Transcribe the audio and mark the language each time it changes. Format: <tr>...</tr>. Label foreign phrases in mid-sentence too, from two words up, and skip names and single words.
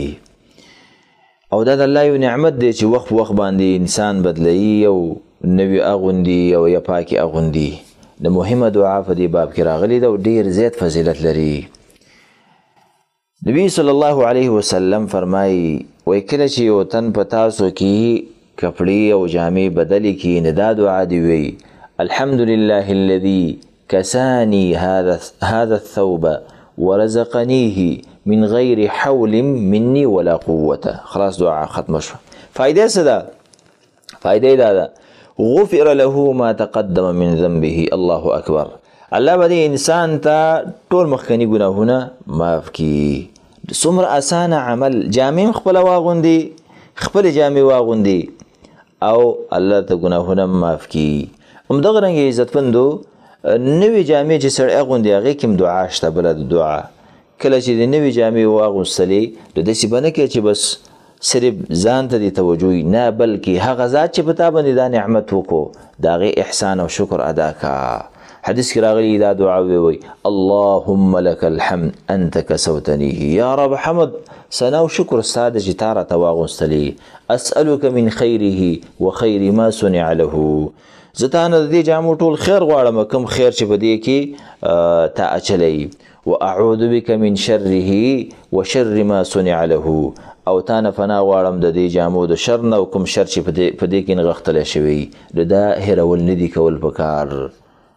<ps>او دا د الله یو نعمت دی چې وخت وخت باندې انسان بدلوي او نوي اغوندي او یا پاکې اغوندي. د مهمه دعا په دې باب کې راغلې ده او ډېر زیات فضیلت لري. نبی</ps> <ar>صلی الله علیه وسلم</ar> <ps>فرمایي وایي کله چې یو تن په تاسو کې کپړې او جامې بدلې کړي نو دا دعا دې وایي</ps> <ar>الحمد لله الذي كساني هذا الثوب ورزقنيه من غیر حول مني ولا قوة.</ar> <ps>خلاص دعا ختم شو. فائدې څه ده؟ فائدې دا ده</ps> <ar>غفر له ما تقدم من ذنبه. الله اکبر.</ar> <ps>الله به انسان ته ټول مخکني ګناهونه معاف کړي. څومره اسانه عمل، جامې خپل واغوندي، خپل جامې واغوندي او الله ته ګناهونه معاف کړي. همدغه رنګ عزتمندو نوې جامې چې سړی اغوندي هغې کې هم دعا شته. بله د دعا کله چې د نوې جامې واغوستلې نو داسې به نه کوې چې بس صرف ځان ته دې توجه وي، نه بلکې هغه ذات چې په تا باندې دا نعمت وکړو د هغې احسان او شکر ادا کا. حدیث کې راغلی دا دعا ووایي</ps> <ar>اللهم لك الحمد انت کسوتنیه.</ar> <ps>یا رب حمد ثنا او شکر ستا ده چې تا راته واغوستلې.</ps> <ar>اسألک من خیره وخیر ما صنع له.</ar> <ps>زه تا نه د دې جامو ټول خیر غواړم، کوم خیر چې په دې کې تا اچلی.</ps> <ar>واعوذ بك من شره وشر ما صنع له.</ar> <ps>او تا نه پناه غواړم د دې جامو د شر نه او کوم شر چې په دې کې نغښتلی شوی. نو دا هیرول نه دي کول پکار.</ps>